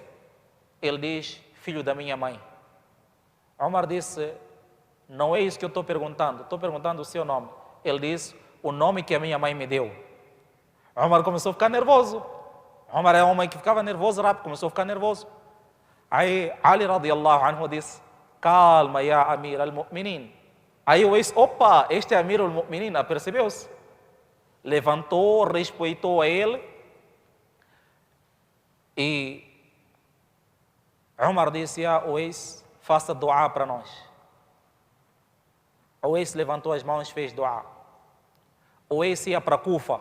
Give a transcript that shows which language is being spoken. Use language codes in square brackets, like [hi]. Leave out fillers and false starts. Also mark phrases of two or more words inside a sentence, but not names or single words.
[pt] Ele diz: filho da minha mãe. Omar disse: não é isso que eu estou perguntando o seu nome. Ele disse: o nome que a minha mãe me deu. Omar começou a ficar nervoso. Omar é um homem que ficava nervoso rápido, começou a ficar nervoso. Aí Ali [ar] رضي الله عنه [pt] disse: calma, [ar] يا أمير المؤمنين. [pt] Aí o ex, opa, este é [ar] أمير المؤمنين, [pt] percebeu-se? Levantou, respeitou a ele. E Omar disse: o ex, faça dua para nós. O ex levantou as mãos e fez dua. O ex ia para Kufa.